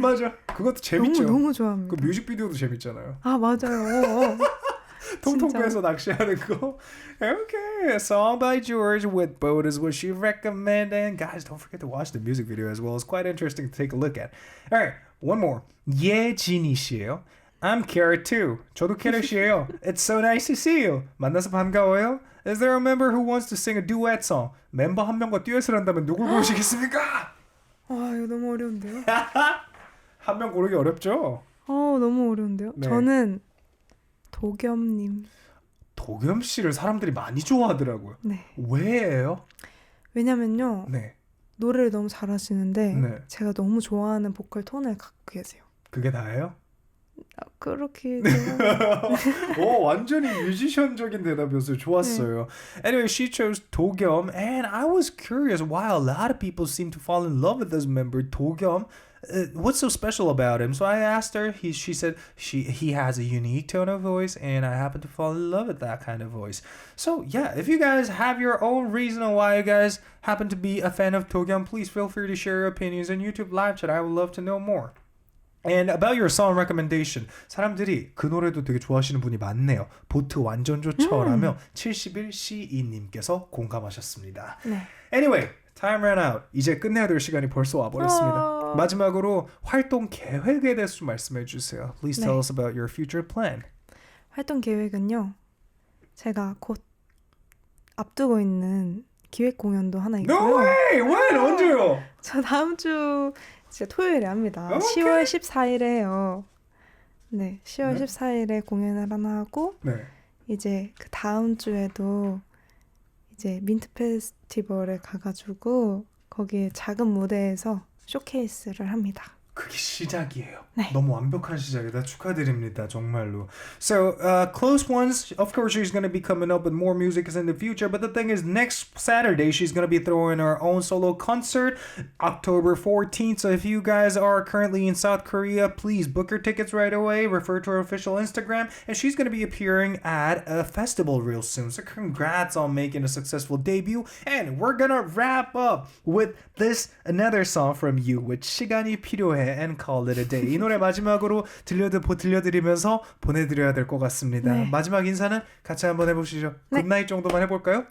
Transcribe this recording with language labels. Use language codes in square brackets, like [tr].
[ko] 맞아. 그것도 재밌죠. 너무 좋아합니다. 그 뮤직비디오도 재밌잖아요. 맞아요. 통통구에서 낚시하는 거. [en] Okay, a song by George with boat is what she recommended. And guys, don't forget to watch the music video as well. It's quite interesting to take a look at. Alright, one more. [ko] 예진이 씨예요. [en] I'm Carrot too. [ko] 저도 캐럿이에요. [en] It's so nice to see you. [ko] 만나서 반가워요. [en] Is there a member who wants to sing a duet song? [ko] 멤버 한 명과 듀엣을 한다면 누굴 고르시겠습니까? 이거 너무 어려운데요? 한 명 고르기 어렵죠? 너무 어려운데요? 네. 저는 도겸님. 도겸 씨를 사람들이 많이 좋아하더라고요. 네. 왜예요? 왜냐면요. 노래를 너무 잘하시는데 제가 너무 좋아하는 보컬 톤을 갖고 계세요. 그게 다예요? 그렇게 완전히 뮤지션적인 대답이었어요. 좋았어요. [en] Anyway, she chose 도겸, and I was curious why a lot of people seem to fall in love with this member, 도겸. what's so special about him? So I asked her. She said he has a unique tone of voice, and I happen to fall in love with that kind of voice. So yeah, if you guys have your own reason why you guys happen to be a fan of Do-kyung, please feel free to share your opinions in YouTube live chat. I would love to know more. And about your song recommendation, [ko] 사람들이 그 노래도 되게 좋아하시는 분이 많네요. 보트 완전 좋죠라며 71C2님께서 공감하셨습니다. 네. [en] Anyway, time ran out. [ko] 이제 끝내야 될 시간이 벌써 와버렸습니다. 마지막으로 활동 계획에 대해서 좀 말씀해 주세요. [en] Please tell us about your future plan. [ko] 활동 계획은요. 제가 곧 앞두고 있는 기획 공연도 하나 있고요. [en] No way! When? [ko] 언제요? 저 다음 주 진짜 토요일에 합니다. Okay. 10월 14일에 해요. 네, 10월 14일에 공연을 하나 하고 이제 그 다음 주에도 이제 민트 페스티벌에 가가지고 거기에 작은 무대에서 쇼케이스를 합니다. 그게 시작이에요. 네. 너무 완벽한 시작이다. 축하드립니다. 정말로. [en] So, close ones, of course she's going to be coming up with more music in the future, but the thing is next Saturday she's going to be throwing her own solo concert, October 14th. So if you guys are currently in South Korea, please book your tickets right away. Refer to her official Instagram, and she's going to be appearing at a festival real soon. So congrats on making a successful debut, and we're going to wrap up with this another song from you, which 시간이 필요해. And call it a day. [ko] 이 노래 마지막으로 들려드리면서 보내드려야 될 것 같습니다. 네. 마지막 인사는 같이 한번 해보시죠. 네. 굿나잇 정도만 해볼까요?